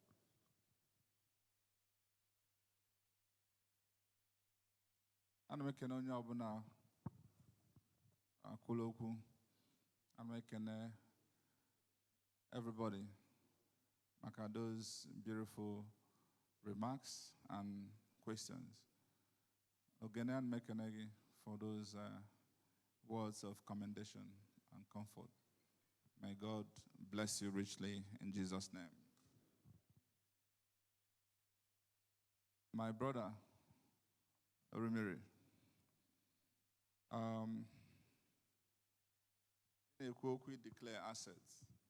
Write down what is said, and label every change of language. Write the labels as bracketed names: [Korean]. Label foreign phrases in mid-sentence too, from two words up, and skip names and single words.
[Igbo] onye ọbụla akwụla okwu. Ana m ekene [English] everybody maka those beautiful remarks and questions. Ogene, [Igbo] ana m ekene gị [English] for those words of commendation and comfort. May God bless you richly in Jesus' name. My brother, Rumiri, we declare assets.